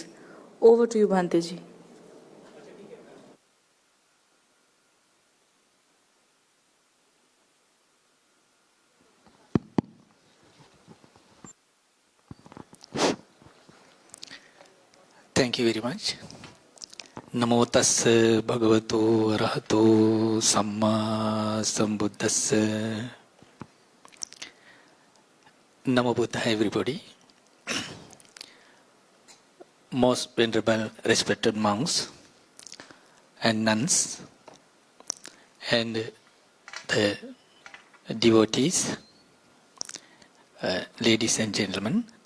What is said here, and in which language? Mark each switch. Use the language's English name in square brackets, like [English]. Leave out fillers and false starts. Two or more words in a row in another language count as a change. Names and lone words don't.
[English] Over to you, Bhanteji. Thank you very much. [Pali] Namo tassa bhagavato arahato samma sambuddhassa. Namo Buddha, [English] everybody. Most venerable, respected monks and nuns and the devotees, ladies and gentlemen.